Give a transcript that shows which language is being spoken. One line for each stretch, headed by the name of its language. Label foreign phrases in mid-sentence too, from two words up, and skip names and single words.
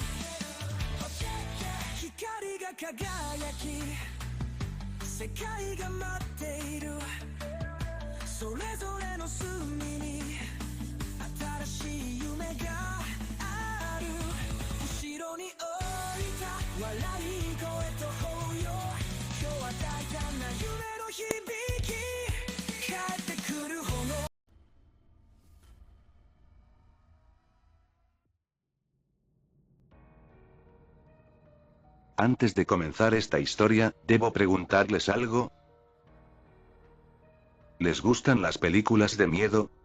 Japanese: 光が輝き世界が待っているそれぞれの隅に新しい夢がある後ろに置いた笑い声と抱擁今日は大胆な夢の響き帰ってくる炎
Spanish: Antes de comenzar esta historia, debo preguntarles algo. ¿Les gustan las películas de miedo?